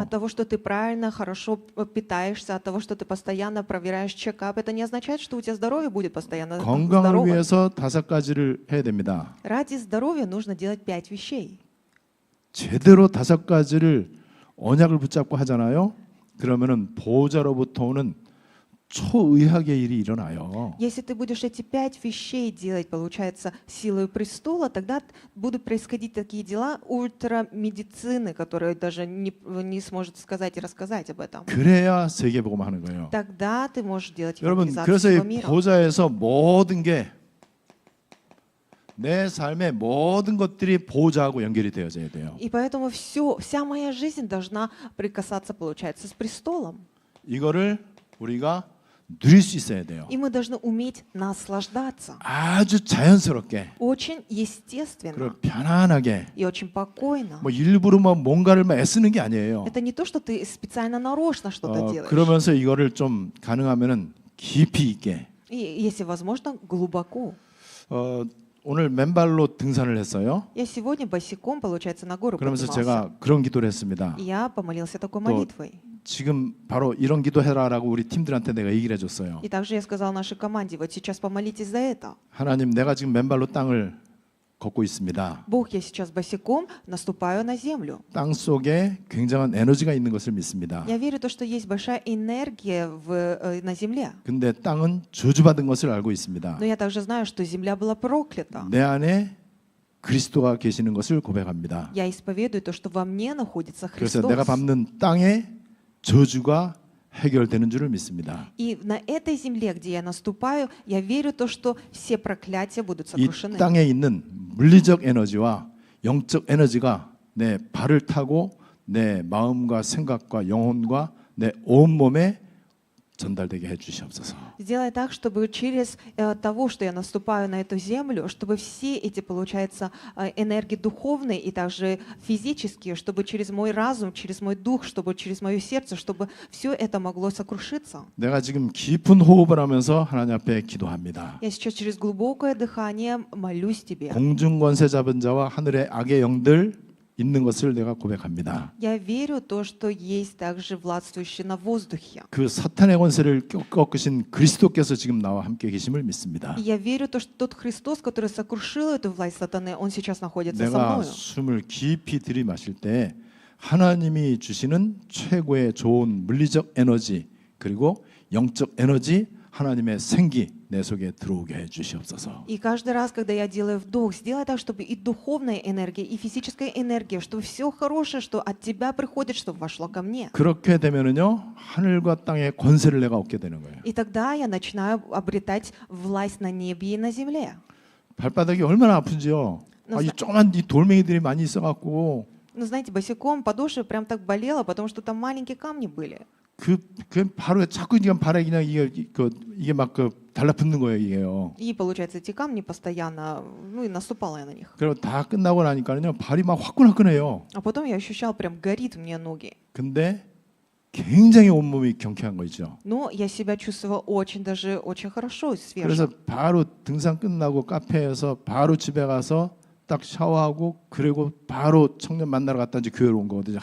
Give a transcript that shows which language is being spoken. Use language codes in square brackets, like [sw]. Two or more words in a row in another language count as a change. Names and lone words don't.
[ru] От того, что ты правильно, хорошо питаешься, от того, что ты постоянно проверяешь чекап, это не означает, что у тебя здоровье будет постоянно [ko] 건강을 [ru] здоровым. [ko] 위해서 5가지를 해야 됩니다. [ru] Ради здоровья нужно делать 5 вещей. [ko] 제대로 5가지를 언약을 붙잡고 하잖아요. 그러면은 보호자로부터 오는 초의학의 일이 일어나요. [ru] Если ты будешь эти 5 вещей делать, получается, силой престола, тогда будут происходить такие дела ультрамедицины, которые даже не сможет сказать и рассказать об этом. [ko] 그래야 세계복음하는 거예요. [ru] Тогда ты можешь делать [ko] 여러분 [ru] евангелизацию [ko] 그래서 [ru] всего [ko] 이 [ru] мира. [ko] 보좌에서 모든 게 내 삶의 모든 것들이 보좌하고 연결이 되어져야 돼요. [ru] И поэтому вся моя жизнь должна прикасаться, получается, с престолом. [ko] 이거를 우리가 누릴 수 있어야 돼요. [ru] И мы должны уметь наслаждаться. [ko] 아주 자연스럽게 [ru] Очень естественно [ko] 그리고 편안하게 [ru] и очень покойно. [ko] 뭐 일부러 뭐 뭔가를 막 애쓰는 게 아니에요. [ru] Это не то, что ты специально нарочно что-то делаешь. [ko] 그러면서 이거를 좀 가능하면은 깊이 있게. [ru] И, если возможно, глубоко. [ko] 오늘 맨발로 등산을 했어요. [ru] Я сегодня босиком, получается, на гору [ko] 그러면서 [ru] поднимался. [ko] 제가 그런 기도를 했습니다. [ru] И я помолился такой [ko] 또 [ru] молитвой. [ko] 지금 바로 이런 기도해라라고 우리 팀들한테 내가 얘기를 해줬어요. [ru] И также я сказал нашей команде, вот сейчас помолитесь за это. [ko] 하나님, 내가 지금 맨발로 땅을 걷고 있습니다. [ru] Бог, я сейчас босиком наступаю на землю. [ko] 땅 속에 굉장한 에너지가 있는 것을 믿습니다. [ru] Я верю в то, что есть большая энергия на земле. [ko] 근데 땅은 저주받은 것을 알고 있습니다. [ru] Но я также знаю, что земля была проклята. [ko] 내 안에 그리스도가 계시는 것을 고백합니다. [ru] Я исповедую то, что во мне находится [ko] 그래서 [ru] Христос. [ko] 내가 밟는 땅에 저주가 해결되는 줄을 믿습니다. [ru] И на этой земле, где я наступаю, я верю в то, что все проклятия будут [ko] 이 [ru] сокрушены. [ko] 땅에 있는 물리적 에너지와 영적 에너지가 내 발을 타고 내 마음과 생각과 영혼과 내 온몸에 전달되게 해 주시옵소서. [ru] Сделай так, чтобы через того, что я наступаю на эту землю, чтобы все эти, получается, энергии духовные и также физические, чтобы через мой разум, через мой дух, чтобы через мое сердце, чтобы все это могло сокрушиться. [ko] 내가 지금 깊은 호흡을 하면서 하나님 앞에 기도합니다. [ru] Я сейчас через глубокое дыхание молюсь Тебе. [ko] 공중 권세 잡은 자와 하늘의 악의 영들 있는 것을 내가 고백합니다. [ru] Я верю в то, что есть также властвующий на воздухе. [ko] 그 사탄의 권세를 꺾으신 그리스도께서 지금 나와 함께 계심을 믿습니다. [ru] И я верю в то, что тот Христос, который сокрушил эту власть сатаны, Он сейчас находится со [ko] 내가 [ru] мною. [ko] 숨을 깊이 들이마실 때 하나님이 주시는 최고의 좋은 물리적 에너지 그리고 영적 에너지 하나님의 생기 내 속에 들어오게 해 주시옵소서. [ru] И каждый раз, когда я делаю вдох, сделай так, чтобы и духовная энергия, и физическая энергия, чтобы все хорошее, что от Тебя приходит, чтобы вошло ко мне. [ko] 그렇게 되면은요 하늘과 땅의 권세를 내가 얻게 되는 거예요. [ru] И тогда я начинаю обретать власть на небе и на земле. [ko] 발바닥이 얼마나 아픈지요. 이 조그만 이 돌멩이들이 많이 있어갖고 [ru] Ну, знаете, босиком подошва прям так болела, потому что там маленькие камни были. [ko] 그 바로 자꾸 그냥 발에 그냥 이게 막 달라붙는 거예요 이게요. [ru] И, получается, эти камни постоянно, ну и наступала я на них. [ko] 그리고 다 끝나고 나니까는요 발이 막 화끈화끈해요. [ru] А потом я ощущал, прям горит мне ноги. [ko] 근데 굉장히 온몸이 경쾌한 거죠. [ru] Но я себя чувствовала очень, даже очень хорошо, свежо. [ko] 그래서 바로 등산 끝나고 카페에서 바로 집에 가서 딱 샤워하고 그리고 바로 청년 만나러 갔다 이제 교회로 온 거거든요.